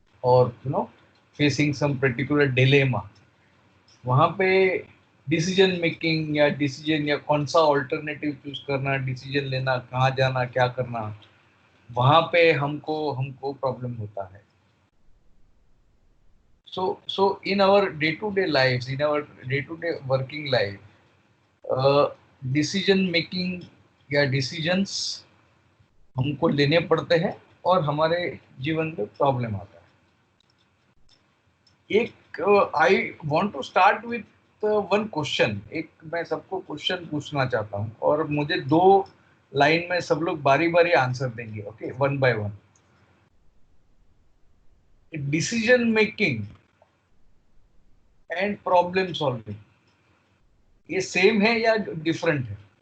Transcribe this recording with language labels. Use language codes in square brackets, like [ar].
[en] or facing some particular dilemma, [hi] वहां पे decision making या डिसीजन या कौन सा ऑल्टरनेटिव चूज करना, डिसीजन लेना, कहाँ जाना, क्या करना, वहां पे हमको हमको प्रॉब्लम होता है। [en] So in our day-to-day lives, in our day-to-day working life, decision making या decisions [hi] हमको लेने पड़ते हैं और हमारे जीवन में प्रॉब्लम आता है। [en] एक I want to start with one question. [hi] एक मैं सबको क्वेश्चन पूछना चाहता हूँ और मुझे 2 लाइन में सब लोग बारी बारी आंसर देंगे, [en] Okay, one by one. [hi] Decision making and problem solving, ये सेम है या डिफरेंट है?